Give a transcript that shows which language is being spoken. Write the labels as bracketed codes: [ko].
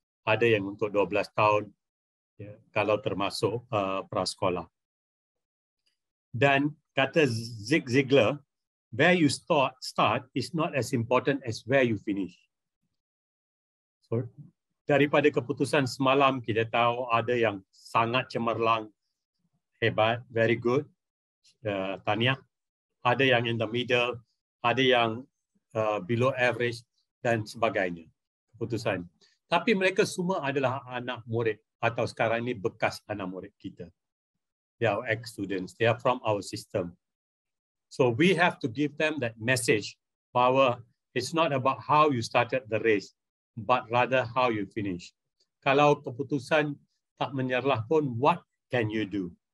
[ms] Ada yang untuk 12 tahun, ya, kalau termasuk prasekolah. Dan kata [en] Zig Ziglar, where you start is not as important as where you finish. [ms] So, daripada keputusan semalam, kita tahu ada yang sangat cemerlang, hebat, [en] very good, [ms] tahniah. Ada yang [en] in the middle, [ms] ada yang [en] below average [ms] dan sebagainya keputusan. Tapi mereka semua adalah anak murid atau sekarang ini bekas anak murid kita. [en] They are ex-students. They are from our system. So we have to give them that message [ms] bahwa [en] it's not about how you started the race, but rather how you finish. [ms] Kalau keputusan tak menyerlah pun, [en] what can you do?